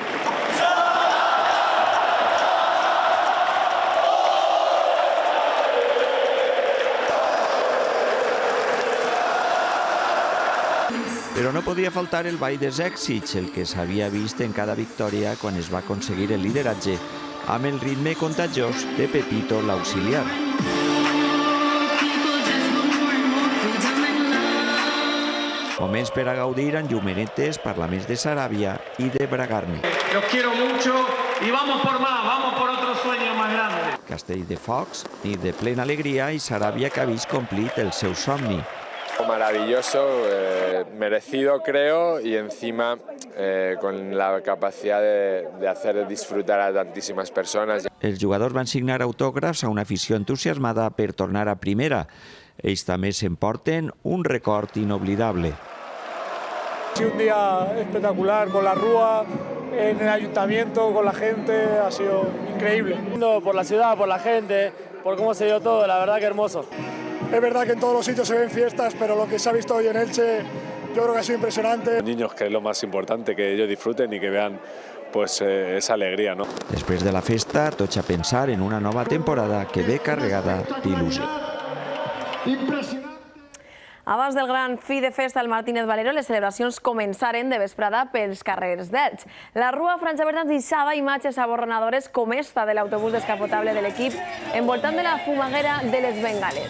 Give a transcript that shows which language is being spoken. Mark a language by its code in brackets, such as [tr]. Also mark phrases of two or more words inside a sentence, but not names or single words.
[ca] Però no podia faltar el ball dels èxits, el que s'havia vist en cada victòria quan es va aconseguir el lideratge, amb el ritme contagiós de Pepito l'auxiliar. Moments per a gaudir amb llumenetes, parlaments de Sarabia i de Bragarni. [es] Los quiero mucho y vamos por más, vamos por otro sueño más grande. [ca] Castell de focs, nit de plena alegria i Sarabia que ha vist complit el seu somni. [es] Maravilloso, merecido creo, y encima con la capacidad de hacer disfrutar a [ca] tantíssimes persones. Els jugadors van signar autògrafs a una afició entusiasmada per tornar a primera. Ells també s'emporten un record inoblidable. [es] Ha sido un día espectacular con la Rúa, en el ayuntamiento, con la gente, ha sido increíble. Por la ciudad, por la gente, por cómo se dio todo, la verdad que hermoso. Es verdad que en todos los sitios se ven fiestas, pero lo que se ha visto hoy en Elche yo creo que ha sido impresionante. Los niños, que es lo más importante, que ellos disfruten y que vean pues esa alegría, ¿no? [ca] Després de la festa, tots a pensar en una nova temporada que ve carregada d'il·lusió. Abans del gran fi de festa al Martínez Valero, les celebracions començaren de vesprada pels carrers d'Elx. La Rua franjaverda deixava imatges aborronadores com esta de l'autobús descapotable de l'equip envoltant de la fumaguera de les bengales.